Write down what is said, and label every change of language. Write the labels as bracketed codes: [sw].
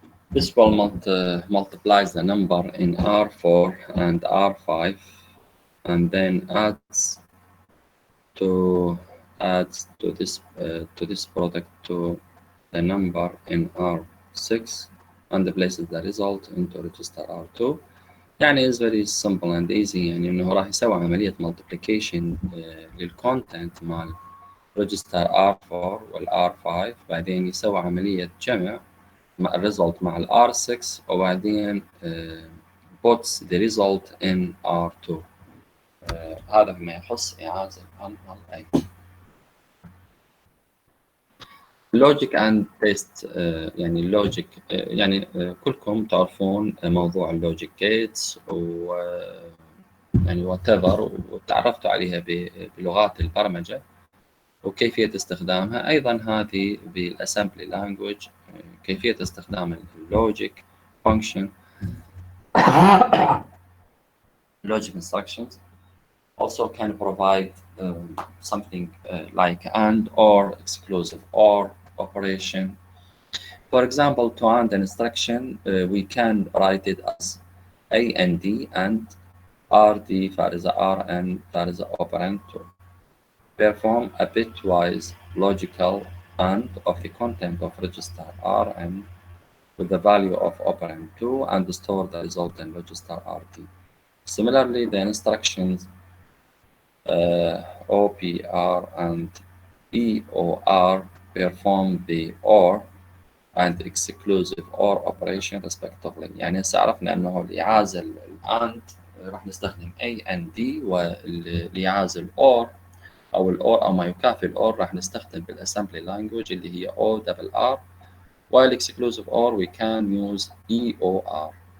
[en] This will multiplies the number in R4 and R5 and then adds to this product to the number in R6 and places the result into register R2. يعني is very simple and easy. [ar] يعني إنه راح يسوي عملية multiplication للcontent مع register R4 وال R5 بعدين يسوي عملية جمع مع الريزلت مع ال R6 وبعدين [en] puts the result in R2. [ar] هذا فيما يخص إعازة MLA. [en] Logic and test [ar] يعني اللوجيك يعني كلكم تعرفون موضوع اللوجيك جيتس و يعني whatever وتعرفتوا عليها بلغات البرمجة وكيفية استخدامها. أيضا هذه بالأسمبلي لانجويج كيفية استخدام اللوجيك [en] function logic instructions also can provide something like and or exclusive or operation. For example, to AND instruction we can write it as AND and RD فارزة RN فارزة operand to perform a bitwise logical AND of the content of register RN with the value of operand 2 and store the result in register RD. Similarly, the instructions OPR and EOR perform the OR and exclusive OR operation respectively. [ar] يعني هسه عرفنا انه الإعازة الAND راح نستخدم AND والإعازة الOR أو الOR أو ما يكافئ الOR راح نستخدم بالأسمبلي لانجويج اللي هي ORR [en] while exclusive OR we can use EOR.